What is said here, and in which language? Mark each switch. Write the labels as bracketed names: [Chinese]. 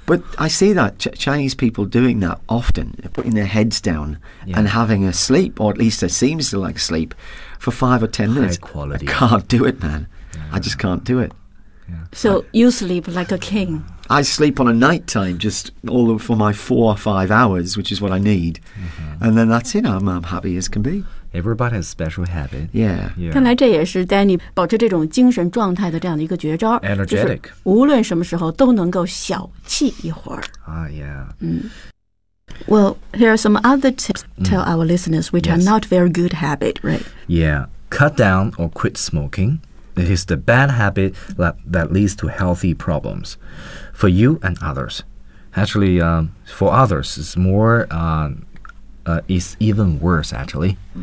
[English] But I see that Chinese people doing that often, putting their heads down and having a sleep, or at least it seems to like sleep, for 5 or 10 minutes. High quality. I can't do it, man. Yeah. I just can't do it. Yeah. So you sleep like a king. I sleep on a night time just all for my 4 or 5 hours, which is what I need.、Mm-hmm. And then that's it. I'm happy as can be. Everybody has special habit. Yeah. Yeah. [Chinese] 看来这也是 Danny 保持这种精神状态的这样的一个绝招。 [English] Energetic. [Chinese] 就是无论什么时候都能够小憩一会儿。 [English] Yeah. Well, here are some other tips tell our listeners which are not very good habit, right? Yeah. Cut down or quit smoking. It is the bad habit that leads to healthy problems for you and others. Actually, for others, it's more... it's even worse, actually.